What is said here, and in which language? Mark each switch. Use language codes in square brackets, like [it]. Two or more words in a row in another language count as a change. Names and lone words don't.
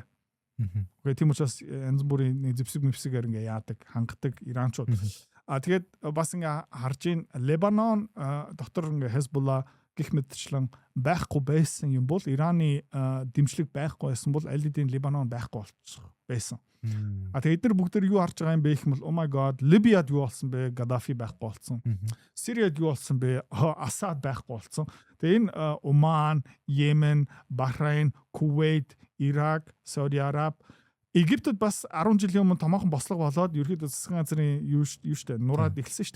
[mn] Окей, тийм учраас янз бүрийн зэвсэг ингээ яадаг, хангадаг Иранчууд. Тэгээд бас ингээ харж ийн Лебанон дотор ингээ Хезболла гэх мэтчлэн байхгүй байсан юм бол Ираны дэмжлэг байхгүй байсан бол аль хэдийн Лебанон байхгүй болчих байсан. Тэгээд эдгээр бүгд юу харж байгаа юм бэ гэх юм бол [en] oh my god [mn] Либияд юу болсон бэ? Гадафи байхгүй болсон. Сириад юу болсон бэ? Асад байхгүй болсон. Тэгээд энэ Оман, Йемен, Бахрейн, Кувейт, Ирак, Сауди Араб, Египтэд бас 10 жилийн өмнө томоохон бослого болоод ерөөдөө засгийн газрын юу штэ нураад эхэлсэн штэ.